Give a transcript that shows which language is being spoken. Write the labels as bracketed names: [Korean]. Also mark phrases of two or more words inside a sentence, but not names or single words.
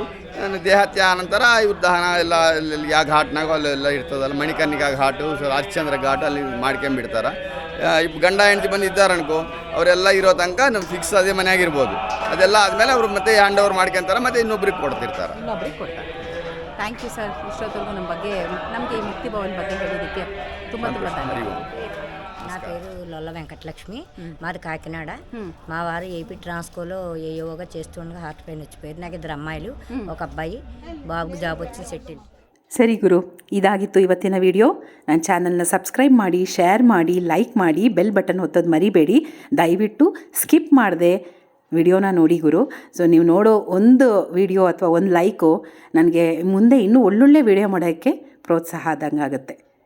[Kannada] ದೇಹತ್ಯಾಗ ನಂತರ ಇವ್ರ ದಹನ ಎಲ್ಲ ಯಾವ ಘಾಟ್ನಾಗ ಅಲ್ಲೆಲ್ಲ ಇರ್ತದಲ್ಲ, ಮಣಿಕರ್ಣಿಕಾ ಘಾಟು, ರಾಜಚಂದ್ರ ಘಾಟ್ ಅಲ್ಲಿ ಮಾಡ್ಕೊಂಬಿಡ್ತಾರೆ. ಗಂಡ ಹೆಂಡತಿ ಬಂದಿದ್ದಾರೆ ಅನ್ಕೋ, ಅವರೆಲ್ಲ ಇರೋ ತನಕ ನಮ್ಮ ಫಿಕ್ಸ್ ಅದೇ ಮನೆಯಾಗಿರ್ಬೋದು. ಅದೆಲ್ಲ ಆದಮೇಲೆ ಅವರು ಮತ್ತೆ [English] hand over [Kannada] ಮಾಡ್ಕೊಂತಾರೆ, ಮತ್ತೆ ಇನ್ನೊಬ್ರಿಗೆ ಕೊಡ್ತಿರ್ತಾರೆ. [English] thank you sir. [Kannada] ಇಷ್ಟೊತ್ತರೆಗೂ ನಮ್ಮ ಬಗ್ಗೆ, ನಮಗೆ ಈ ಮುಕ್ತಿ ಭವನ್ ಬಗ್ಗೆ ಹೇಳಿದ್ದಕ್ಕೆ ತುಂಬ ಧನ್ಯವಾದ. [Telugu] నా పేరు లొల్ల వెంకటలక్ష్మి, మాది కాకినాడ. మా వారు ఏపీ ట్రాన్స్కోలో యోగా చేస్తుండగా [English] heart pain [Telugu] వచ్చిపోయింది. నాకు 2 అమ్మాయిలు, ఒక అబ్బాయి. బాబుకి జాబ్ వచ్చి సెటిల్. [Kannada] ಸರಿ ಗುರು, ಇದಾಗಿತ್ತು ಇವತ್ತಿನ ವಿಡಿಯೋ. ನನ್ನ ಚಾನಲ್ನ ಸಬ್ಸ್ಕ್ರೈಬ್ ಮಾಡಿ, ಶೇರ್ ಮಾಡಿ, ಲೈಕ್ ಮಾಡಿ, [English] bell button [Kannada] ಒತ್ತೋದು ಮರಿಬೇಡಿ. ದಯವಿಟ್ಟು ಸ್ಕಿಪ್ ಮಾಡದೆ ವಿಡಿಯೋನ ನೋಡಿ ಗುರು. ಸೊ ನೀವು ನೋಡೋ ಒಂದು ವಿಡಿಯೋ ಅಥವಾ ಒಂದು ಲೈಕು ನನಗೆ ಮುಂದೆ ಇನ್ನೂ ಒಳ್ಳೊಳ್ಳೆ ವಿಡಿಯೋ ಮಾಡೋಕ್ಕೆ ಪ್ರೋತ್ಸಾಹ ಆದಂಗೆ ಆಗುತ್ತೆ.